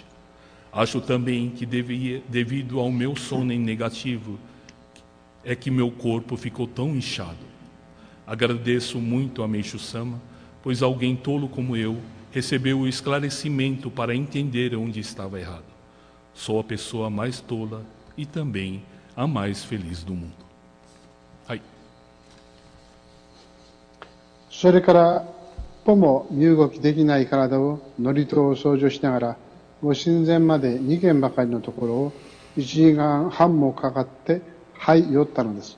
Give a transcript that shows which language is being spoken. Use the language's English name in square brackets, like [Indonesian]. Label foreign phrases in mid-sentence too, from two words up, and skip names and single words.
[Portuguese] Acho também que devido ao meu sonen negativo, é que meu corpo ficou tão inchado. Agradeço muito a Meishu-sama, pois alguém tolo como eu recebeu o esclarecimento para entender onde estava errado. Sou a pessoa mais tola e também a mais feliz do mundo. Hai. [Japanese] それから一歩も身動きできない体を祝詞を掃除しながら、ご神前まで2軒ばかりのところを1時間半もかかって寄ったのです。